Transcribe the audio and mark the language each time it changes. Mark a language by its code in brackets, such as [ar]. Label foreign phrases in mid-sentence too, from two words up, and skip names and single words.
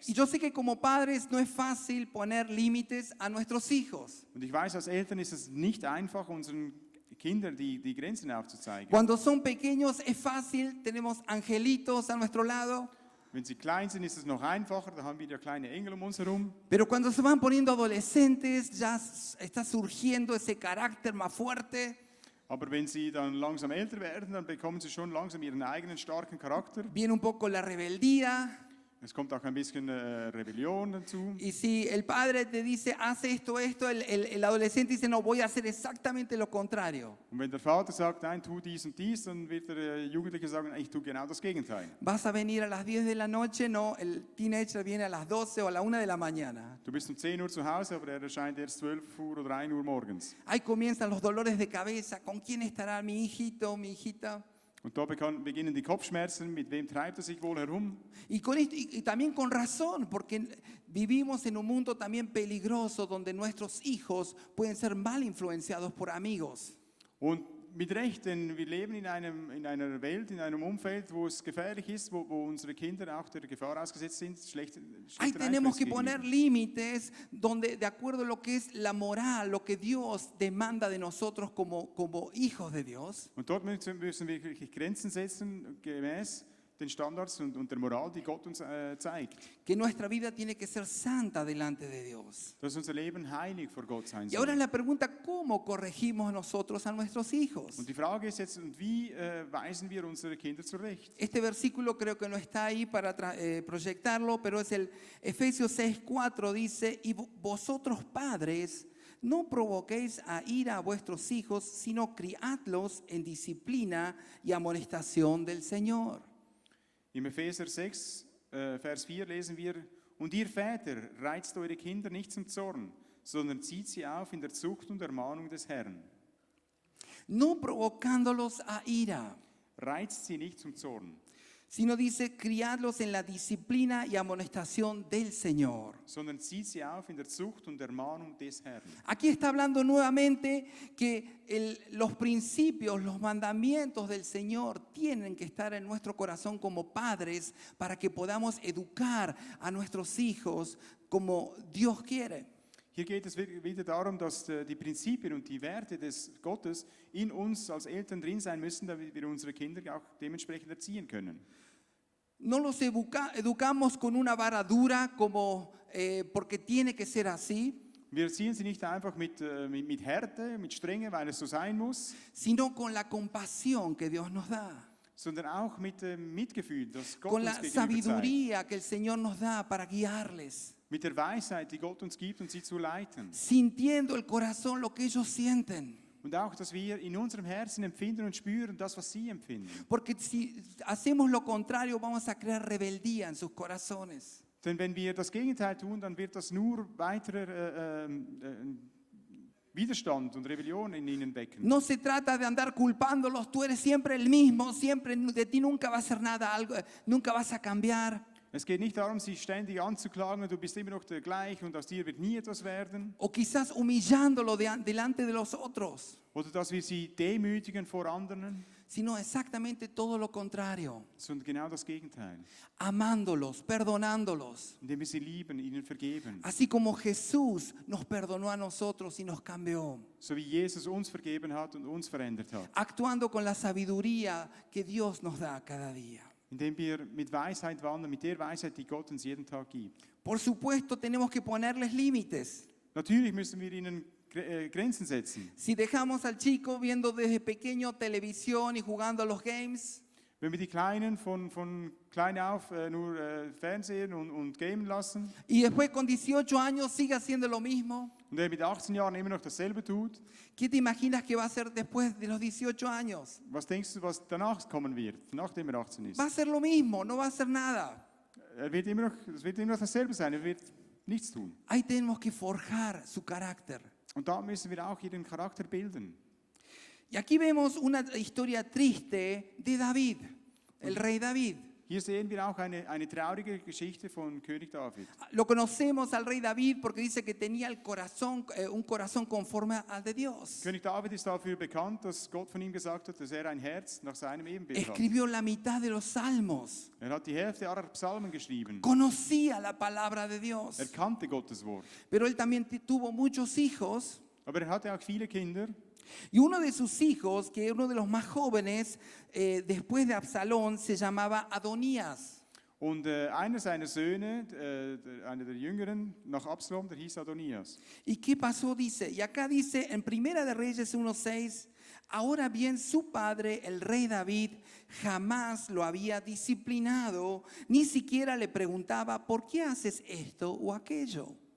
[es] Y yo sé que como padres no es fácil poner límites a nuestros hijos. [de] Und ich weiß, als Eltern ist es nicht einfach, unseren Kindern die Grenzen aufzuzeigen. [es] Cuando son pequeños es fácil, tenemos angelitos a nuestro lado. [de] Wenn sie klein sind, ist es noch einfacher, da haben wir ja kleine Engel um uns herum. [es] Pero cuando se van poniendo adolescentes ya está surgiendo ese carácter más fuerte. [de] Aber wenn sie dann langsam älter werden, dann bekommen sie schon langsam ihren eigenen starken Charakter. [es] Viene un poco la rebeldía. [de] Es kommt auch ein bisschen Rebellion dazu. [es] Y si el padre te dice, haz esto, el adolescente dice, no, voy a hacer exactamente lo contrario. [de] Und wenn der Vater sagt, nein, tu dies und dies, dann wird der Jugendliche sagen, ich tue genau das Gegenteil. [es] Vas a venir a las 10 de la noche, no, el teenager viene a las 12 o a la 1 de la mañana. [de] Du bist um 10 Uhr zu Hause, aber er erscheint erst 12 Uhr oder 1 Uhr morgens. [es] Ahí comienzan los dolores de cabeza, ¿con quién estará mi hijito, mi hijita? [de] Und da beginnen die Kopfschmerzen, mit wem treibt er sich wohl herum? [es] Y también con razón, porque vivimos en un mundo también peligroso donde nuestros hijos pueden ser mal influenciados por amigos. [de] Und mit Recht, denn wir leben in einer Welt, in einem Umfeld, wo es gefährlich ist, wo unsere Kinder auch der Gefahr ausgesetzt sind, [es] Ahí tenemos que poner límites donde, de acuerdo a lo que es la moral, lo que Dios demanda de nosotros como hijos de Dios. [de] Und dort müssen wir wirklich Grenzen setzen, gemäß den Standards und der Moral, die Gott uns zeigt. [es] Que nuestra vida tiene que ser santa delante de Dios. [de] Dass unser Leben heilig vor Gott sein [es] Y ahora [de] soll. [es] la pregunta, ¿cómo corregimos nosotros a nuestros hijos? [de] Und die Frage ist jetzt, und wie weisen wir unsere Kinder zurecht? [es] Este versículo creo que no está ahí para proyectarlo, pero es el Efesios 6:4, dice, y vosotros padres, no provoquéis a ira a vuestros hijos, sino criadlos en disciplina y amonestación del Señor. [de] Im Epheser 6, Vers 4 lesen wir, und ihr Väter, reizt eure Kinder nicht zum Zorn, sondern zieht sie auf in der Zucht und Ermahnung des Herrn. [es] No provocándolos a ira, [de] Reizt sie nicht zum Zorn, [es] sino dice, criadlos en la disciplina y amonestación del Señor. [de] sondern zieht sie auf in der Zucht und Ermahnung des Herrn. [es] Aquí está hablando nuevamente que los principios, los mandamientos del Señor tienen que estar en nuestro corazón como padres para que podamos educar a nuestros hijos como Dios quiere. [de] Hier geht es wieder darum, dass die Prinzipien und die Werte des Gottes in uns als Eltern drin sein müssen, damit wir unsere Kinder auch dementsprechend erziehen können. [es] No los educamos con una vara dura como porque tiene que ser así, [de] Wir erziehen sie nicht einfach mit Härte, mit Strenge, weil es so sein muss, [es] sino con la compasión que Dios nos da, [de] sondern auch mit dem Mitgefühl, das Gott [es] con [de] uns [es] la [de] gegenüber zeigt. [es] sabiduría que el Señor nos da para guiarles, [de] Mit der Weisheit, die Gott uns gibt und sie zu leiten. [es] sintiendo el corazón lo que ellos sienten. [de] Und auch, dass wir in unserem Herzen empfinden und spüren, das, was sie empfinden. [es] Porque si hacemos lo contrario, vamos a crear rebeldía en sus corazones. [de] Denn wenn wir das Gegenteil tun, dann wird das nur weiterer Widerstand und Rebellion in ihnen wecken. [es] No se trata de andar culpándolos, tú eres siempre el mismo, siempre de ti nunca va a ser nada, algo, nunca vas a cambiar. [de] Es geht nicht darum, sie ständig anzuklagen, du bist immer noch der gleich und aus dir wird nie etwas werden. [es] O quizás humillándolo delante de los otros, [de] Oder dass wir sie demütigen vor anderen, [es] sino exactamente todo lo contrario, [de] sondern genau das Gegenteil. [es] amándolos, perdonándolos, [de] Indem wir sie lieben, ihnen vergeben. [es] así como Jesús nos perdonó a nosotros y nos cambió, [de] So wie Jesus uns vergeben hat und uns verändert hat. [es] actuando con la sabiduría que Dios nos da cada día. [de] Indem wir mit Weisheit wandern, mit der Weisheit, die Gott uns jeden Tag gibt. [es] Por supuesto, tenemos que ponerles límites. [de] Natürlich müssen wir ihnen Grenzen setzen. [es] Si dejamos al chico viendo desde pequeño televisión y jugando a los games, [de] Wenn wir die Kleinen von klein auf nur Fernsehen und gamen lassen [es] y después con 18 años sigue haciendo lo mismo, [de] und er mit 18 Jahren immer noch dasselbe tut, [es] ¿qué te imaginas que va a hacer después de los 18 años? [de] was denkst du, was danach kommen wird, nachdem er 18 ist? [es] Va a hacer lo mismo, no va a hacer nada. [de] Es wird immer noch dasselbe sein, er wird nichts tun. [es] Ahí tenemos que forjar su carácter. [de] Und da müssen wir auch ihren Charakter bilden. [es] Y aquí vemos una historia triste de David, el rey David. [de] Hier sehen wir auch eine traurige Geschichte von König David. [es] Lo conocemos al rey David porque dice que tenía el corazón, un corazón conforme al de Dios. [de] König David ist dafür bekannt, dass Gott von ihm gesagt hat, dass er ein Herz nach seinem Ebenbild hat. [es] Escribió la mitad de los salmos. [de] Er hat die Hälfte aller Psalmen geschrieben. [es] Conocía la palabra de Dios. [de] Er kannte Gottes Wort. [es] Pero él también tuvo muchos hijos. [de] Aber er hatte auch viele Kinder. [es] Y uno de sus hijos, que era uno de los más jóvenes, después de Absalón, se llamaba Adonías. [de] Und einer seiner Söhne, einer der Jüngeren, nach Absalom, der hieß Adonias. [es] ¿Y qué pasó? Dice, y acá dice en Primera de Reyes 1:6, ahora bien su padre, el rey David, jamás lo había disciplinado, ni siquiera le preguntaba, ¿por qué haces esto o aquello?